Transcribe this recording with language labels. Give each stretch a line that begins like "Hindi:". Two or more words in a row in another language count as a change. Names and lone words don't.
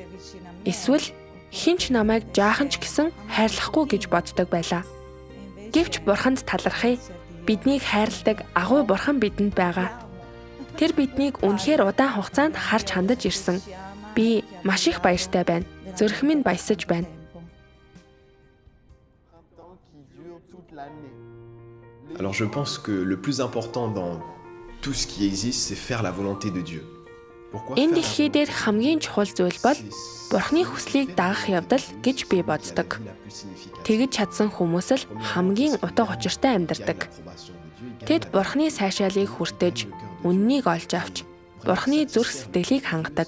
Mongolian: Эсвэл хинч намайг жаахан ч гэсэн хайрлахгүй гэж боддог байлаа. Гэвч Бурханд талархъя. Биднийг хайрладаг агуу Бурхан бидэнд байгаа. Тэр биднийг үнэхээр удаан хугацаанд харж хандаж ирсэн. Би маш их баяртай байна. Зүрх минь баясаж байна.
French: Alors je pense que le plus important dans tout ce qui existe, c'est faire la volonté de Dieu. Pourquoi
Mongolian: Энэ дэлхий дээр хамгийн чухал зүйл бол Бурхны хүслийг дагах явдал гэж би боддог. Тэгж чадсан хүмүүс л хамгийн утга учиртай амьдардаг. Тэд Бурхны сайшаалыг хүртэж, үннийг олж авч, Бурхны зүрх сэтгэлийг хангадаг.